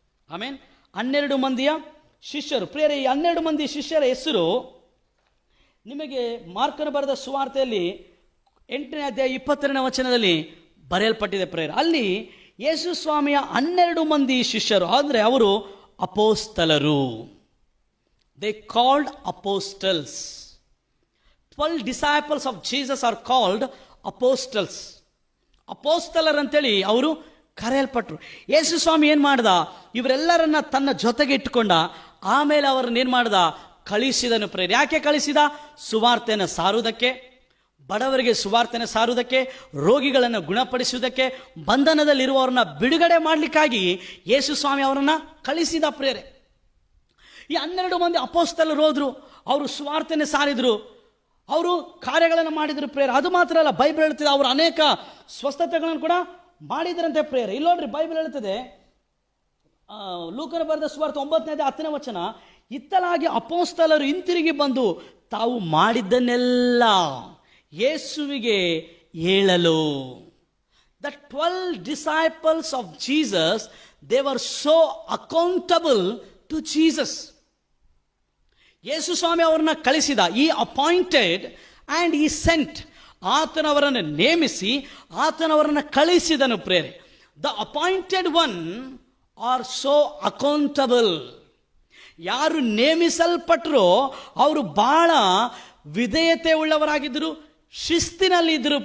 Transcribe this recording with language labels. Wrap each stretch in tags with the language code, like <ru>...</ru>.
<kn>ಆಮೇನ್, 12 ಮಂದಿಯ ಶಿಷ್ಯರು. ಪ್ರಿಯರೇ, ಈ 12 ಮಂದಿ ಶಿಷ್ಯರ ಹೆಸರು ನಿಮಗೆ ಮಾರ್ಕನು ಬರೆದ ಸುವಾರ್ತೆಯಲ್ಲಿ 8ನೇ ಅಧ್ಯಾಯ 22ನೇ ವಚನದಲ್ಲಿ ಬರೆಯಲ್ಪಟ್ಟಿದೆ. ಪ್ರಿಯರೇ, ಅಲ್ಲಿ ಯೇಸು ಸ್ವಾಮಿಯ 12 ಮಂದಿ ಶಿಷ್ಯರು ಅಂದರೆ ಅವರು ಅಪೋಸ್ತಲರು.</kn> <en>They called apostles. 12 disciples of Jesus are called apostles.</en> <kn>ಅಪೋಸ್ತಲರಂತೇಳಿ ಅವರು ಕರೆಯಲ್ಪಟ್ಟರು. ಯೇಸು ಸ್ವಾಮಿ ಏನು ಮಾಡ್ದ? ಇವರೆಲ್ಲರನ್ನ ತನ್ನ ಜೊತೆಗೆ ಇಟ್ಟುಕೊಂಡ. ಆಮೇಲೆ ಅವರನ್ನ ಏನು ಮಾಡ್ದ? ಕಳಿಸಿದನು. ಪ್ರೇರ, ಯಾಕೆ ಕಳಿಸಿದ? ಸುವಾರ್ತೆಯನ್ನು ಸಾರುವುದಕ್ಕೆ, ಬಡವರಿಗೆ ಸುವಾರ್ತೆಯನ್ನು ಸಾರುವುದಕ್ಕೆ, ರೋಗಿಗಳನ್ನು ಗುಣಪಡಿಸುವುದಕ್ಕೆ, ಬಂಧನದಲ್ಲಿರುವವರನ್ನ ಬಿಡುಗಡೆ ಮಾಡಲಿಕ್ಕಾಗಿ ಯೇಸು ಸ್ವಾಮಿ ಅವರನ್ನು ಕಳಿಸಿದ. ಪ್ರೇರೆ, ಈ 12 ಮಂದಿ ಅಪೋಸ್ತಲರು ಹೋದ್ರು, ಅವರು ಸುವಾರ್ತೆಯನ್ನು ಸಾರಿದ್ರು, ಅವರು ಕಾರ್ಯಗಳನ್ನು ಮಾಡಿದ್ರು. ಪ್ರೇರೆ, ಅದು ಮಾತ್ರ ಅಲ್ಲ, ಬೈಬಲ್ ಹೇಳ್ತಿದೆ ಅವರು ಅನೇಕ ಸ್ವಸ್ಥತೆಗಳನ್ನು ಕೂಡ ಮಾಡಿದ್ರಂತೆ. ಪ್ರೇರೆ, ಇಲ್ಲಿ ನೋಡ್ರಿ, ಬೈಬಲ್ ಹೇಳ್ತದೆ, ಲೂಕನ ಬರೆದ ಸುವಾರ್ತೆ 9ನೇ ಅಧ್ಯಾಯ 10ನೇ ವಚನ, ಇತ್ತಲಾಗಿ ಅಪೋಸ್ತಲರು ಹಿಂತಿರುಗಿ ಬಂದು ತಾವು ಮಾಡಿದ್ದನ್ನೆಲ್ಲ ಯೇಸುವಿಗೆ ಹೇಳಲು.</kn> <en>The 12 disciples of Jesus, they were so accountable to Jesus.</en> <kn>ಯೇಸು ಸ್ವಾಮಿ ಅವರನ್ನ ಕಳಿಸಿದ.</kn> <en>he appointed and he sent,</en> <kn>ಆತನವರನ್ನು ನೇಮಿಸಿ ಆತನವರನ್ನು ಕಳಿಸಿದನು.</kn> <en>ಪ್ರೇರೆ, the appointed one are so accountable.</en> <kn>ಯಾರು ನೇಮಿಸಲ್ಪಟ್ಟರೋ ಅವರು ಬಹಳ ವಿಧೇಯತೆ ಉಳ್ಳವರಾಗಿದ್ದರು, ಶಿಸ್ತಿನಲ್ಲಿ ಇದ್ದರು.</kn>